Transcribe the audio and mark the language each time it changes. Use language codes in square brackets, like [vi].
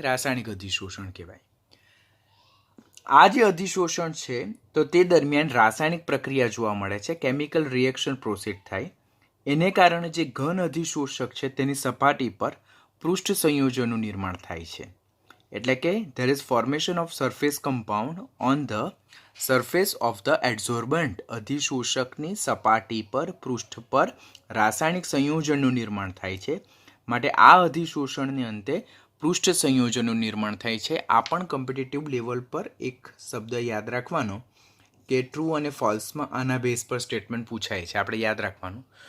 [gu] રાસાયણિક અધિશોષણ કહેવાય. આ જે અધિશોષણ છે તો તે દરમિયાન રાસાયણિક પ્રક્રિયા જોવા મળે છે, કેમિકલ રિએક્શન પ્રોસીડ થાય. એને કારણે જે ઘન અધિશોષક છે તેની સપાટી પર પૃષ્ઠ સંયોજનનું નિર્માણ થાય છે. એટલે કે [en] there is formation of surface compound on the surface of the adsorbent. [gu] અધિશોષકની સપાટી પર, પૃષ્ઠ પર રાસાયણિક સંયોજનનું નિર્માણ થાય છે. માટે આ અધિશોષણને અંતે પૃષ્ઠ સંયોજનનું નિર્માણ થાય છે. આ પણ કોમ્પિટિટિવ લેવલ પર એક શબ્દ યાદ રાખવાનો કે ટ્રુ અને ફોલ્સમાં આના બેઝ પર સ્ટેટમેન્ટ પૂછાય છે, આપણે યાદ રાખવાનું.